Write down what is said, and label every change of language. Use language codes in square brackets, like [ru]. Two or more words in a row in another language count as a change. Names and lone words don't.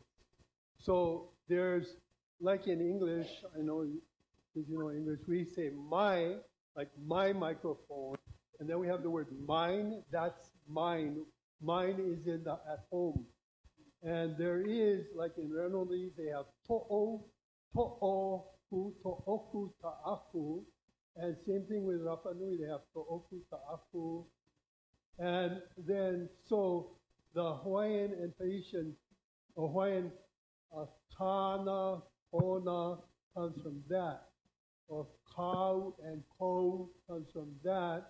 [en] So there's, like in English, I know, because you know English, we say my, like my microphone. And then we have the word mine, that's mine. Mine is at home. And there is, like in Renolese, they have to'o, to'oku, to'oku, ta'aku. And same thing with Rapa Nui, they have to'oku, ta'aku. And then, so the Hawaiian and Tahitian, Hawaiian tana, ona comes from that. Or kau and ko comes from that.